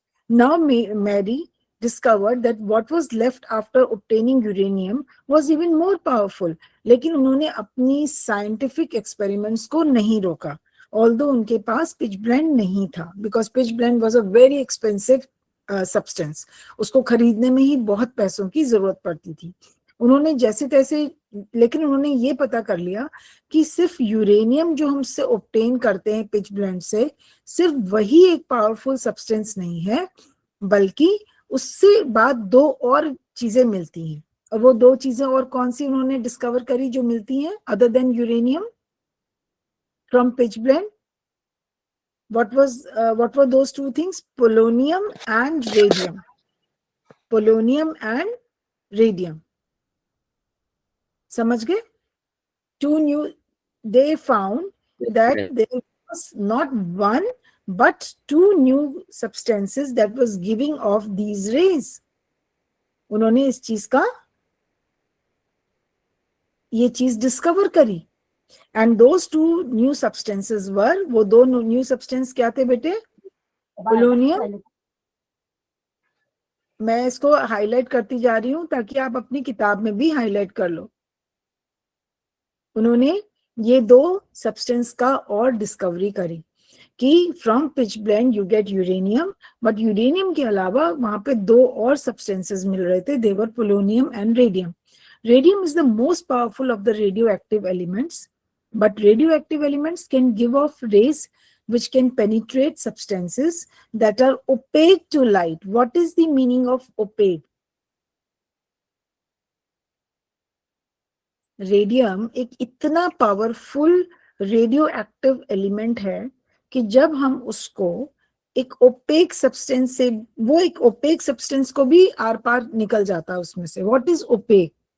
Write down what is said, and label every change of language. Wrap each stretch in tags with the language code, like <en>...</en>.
<en>Now Marie discovered that what was left after obtaining uranium was even more powerful.</en> <hi>लेकिन उन्होंने अपनी scientific experiments को नहीं रोका, although उनके पास pitch blende नहीं था,</hi> <en>because pitch blende was a very expensive substance.</en> <hi>उसको खरीदने में ही बहुत पैसों की जरूरत पड़ती थी. उन्होंने जैसे तैसे, लेकिन उन्होंने ये पता कर लिया कि सिर्फ यूरेनियम जो हमसे ऑब्टेन करते हैं पिच ब्लेंड से, सिर्फ वही एक पावरफुल सब्सटेंस नहीं है, बल्कि उससे बाद दो और चीजें मिलती हैं. और वो दो चीजें और कौन सी उन्होंने डिस्कवर करी जो मिलती हैं</hi> <en>Other than uranium from pitchblende? what were those two things? Polonium and radium. Polonium and radium.</en> <hi>समझ गए?</hi> <en>they found that there was not one but 2 new substances that was giving off these rays.</en> <hi>उन्होंने इस चीज का ये चीज discover करी.</hi> <en>And those 2 new substances were,</en> <hi>वो 2 new substance क्या थे बेटे?</hi> <en>Polonium.</en> <hi>मैं इसको हाईलाइट करती जा रही हूं ताकि आप अपनी किताब में भी हाईलाइट कर लो. उन्होंने ये 2 सब्सटेंस का और डिस्कवरी करी कि</hi> <en>from pitchblende you get uranium,</en> <hi>but uranium के अलावा वहां पे 2 और सब्सटेंसेस मिल रहे थे.</hi> <en>They were polonium and radium. Radium is the most powerful of the radioactive elements, but radioactive elements can give off rays which can penetrate substances that are opaque to light. What is the meaning of opaque?</en> <hi>Radium एक इतना powerful radioactive element है कि जब हम उसको एक OPEC substance से, वो एक ओपेक सब्सटेंस को भी आर पार निकल जाता है उसमें से.</hi> <en>What is opaque?</en>